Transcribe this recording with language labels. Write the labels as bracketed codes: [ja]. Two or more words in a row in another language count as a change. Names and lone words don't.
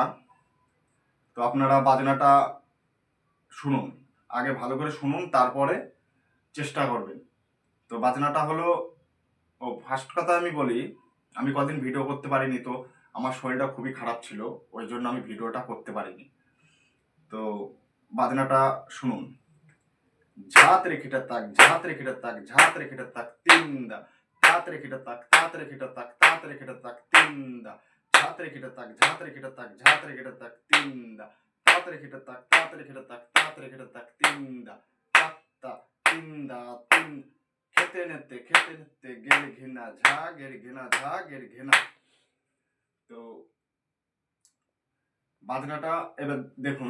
[bn] তো আপনারা বাজনাটা শুনুন, আগে ভালো করে শুনুন, তারপরে চেষ্টা করবেন। তো বাজনাটা হলো, ফার্স্ট কথা আমি বলি, আমি কদিন ভিডিও করতে পারিনি, তো আমার শরীরটা খুবই খারাপ ছিল, ওই জন্য আমি ভিডিওটা করতে পারিনি। তো বাজনাটা শুনুন। ঝাত রেখিটা তাক, ঝাত রেখিটা তাক, ঝাত রেখিটা তাক, তিনদা ঝাত রেখিটা তাক, তাত রেখিটা তাক, তাত রেখিটা তাক, তিনদা ঝাত রেখিটা তাক, ঝাত রেখিটা তাক, ঝাত রেখিটা তাক, তিনদা তাত রেখিটা তাক, তাত রেখিটা তাক, তাত রেখিটা তাক, তিনদা তাত্তা তিনদা তিন। খেতে নেতে গের ঘেনা ঝা, গের ঘেনা ঝা, গের ঘেনা। তো বাজনাটা এবার দেখুন।